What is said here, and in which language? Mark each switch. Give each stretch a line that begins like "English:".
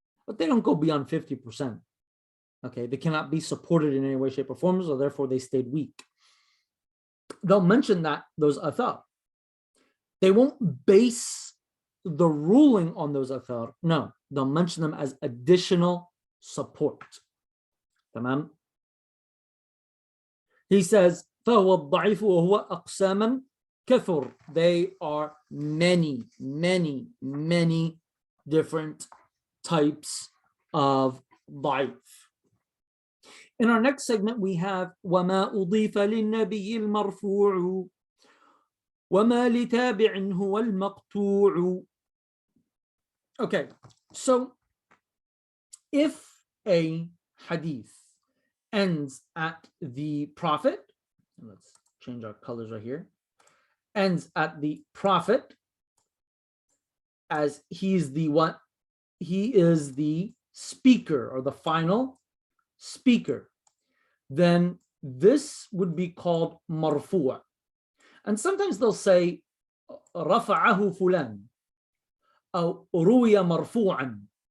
English: But they don't go beyond 50%. Okay. They cannot be supported in any way, shape, or form, so therefore they stayed weak. They'll mention those athar. They won't base the ruling on those athar. No, they'll mention them as additional support. Tamam? He says,
Arabic: فَهُوَ الضَّعِيفُ وَهُوَ أَقْسَامًا كَثُرٍ.
English: They are many, many, many different types of ضعيف. In our next segment, we have
Arabic: وَمَا أُضِيفَ لِلنَّبِيِّ الْمَرْفُوعُ وَمَا لِتَابِعٍ هُوَ الْمَقْطُوعُ.
English: Okay, so if a hadith ends at the Prophet, let's change our colors right here, ends at the Prophet as he is the speaker or the final speaker, then this would be called marfu'. And sometimes they'll say
Arabic: رفعه فلان أو روي مرفوعا.